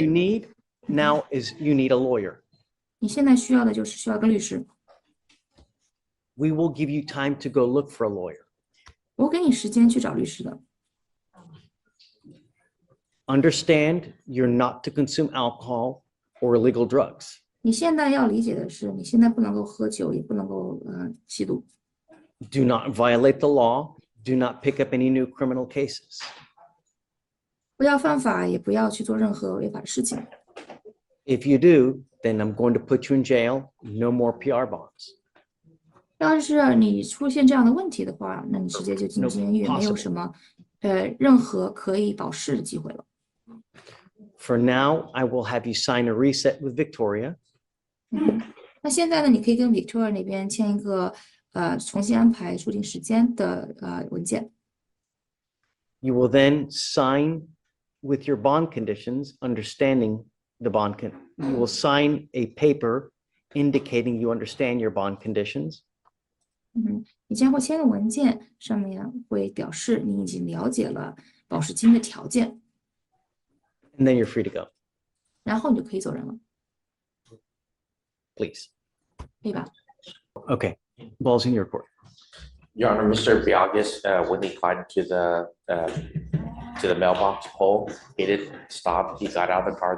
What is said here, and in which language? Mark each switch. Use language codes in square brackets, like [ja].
[en] you need now is you need a lawyer. [zh] 你现在需要的就是需要个律师。 [en] We will give you time to go look for a lawyer. [zh] 我给你时间去找律师的。 [en] Understand you're not to consume alcohol or illegal drugs. [zh] 你现在要理解的是，你现在不能够喝酒，也不能够吸毒。 [en] Do not violate the law. Do not pick up any new criminal cases. [zh] 不要犯法，也不要去做任何违法的事情。 [en] If you do, then I'm going to put you in jail. No more PR bonds. [zh] 要是你出现这样的问题的话，那你直接就进 [en] No [zh] 监狱，没有 [en] possible. [zh] 什么任何可以保释的机会了。 [en] For now, I will have you sign a reset with Victoria. [zh] 那现在呢，你可以跟 Victoria 那边签一个重新安排出庭时间的文件。 [en] You will then sign with your bond conditions, understanding the bond. You will sign a paper indicating you understand your bond conditions. [zh] 你将会签个文件，上面会表示你已经了解了保释金的条件， [en] And then you're free to go. [zh] 然后你就可以走人了， [en] Please. [zh] 对吧？ [en] Okay. Ball's in your court. Your Honor, Mr. Biagas, when he climbed to the mailbox pole, he didn't stop. He got out of the car.